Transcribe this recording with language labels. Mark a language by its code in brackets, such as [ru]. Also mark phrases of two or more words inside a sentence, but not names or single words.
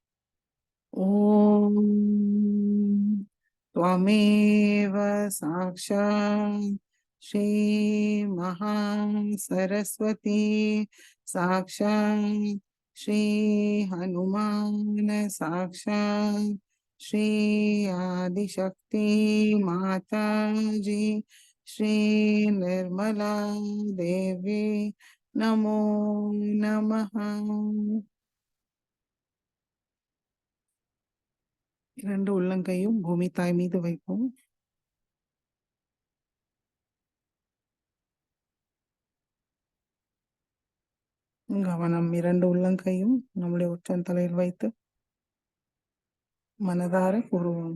[sa] ओम त्वमेव साक्षात् श्री महासरस्वती साक्षात् श्री हनुमान साक्षात् श्री आदिशक्ति माता जी श्री निर्मला देवी नमो नमः। [ta] இரண்டு உள்ளங்கையும் பூமி தாய் மீது வைப்போம். கவனம் இரண்டு உள்ளங்கையும் நம்முடைய உச்சந்தலையில் வைத்து மனதார கூறுவோம்.